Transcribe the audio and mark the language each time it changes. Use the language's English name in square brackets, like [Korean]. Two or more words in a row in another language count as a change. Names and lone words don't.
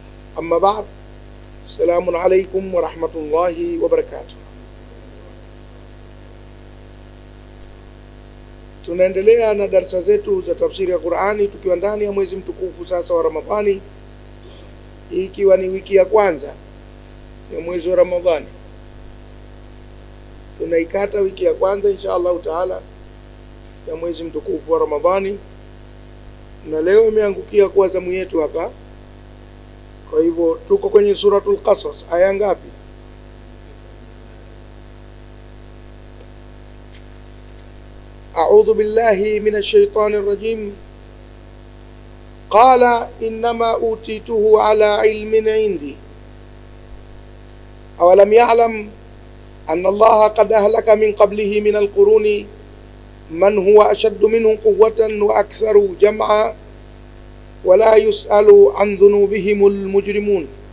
[Arabic] أما بعد السلام عليكم ورحمة الله وبركاته. [Swahili] Tunaendelea na darasa zetu za tafsiri ya Qur'ani tukiwa ndani ya mwezi mtukufu sasa wa Ramadhani, ikiwa ni wiki ya kwanza ya mwezi wa Ramadhani. Tunaikata wiki ya kwanza [Arabic] إن شاء الله تعالى [Swahili] ya mwezi mtukufu wa Ramadhani, na leo imeangukia kwa zamu yetu hapa. Kwa hivyo tuko kwenye suratul Qasas, aya ngapi? [Arabic] أعوذ بالله من الشيطان الرجيم. قال إنما أوتيته على علم عندي أولم يعلم أن الله قد أهلك من قبله من القرون من هو أشد منه قوة وأكثر جمعا ولا يسأل عن ذنوبهم المجرمون.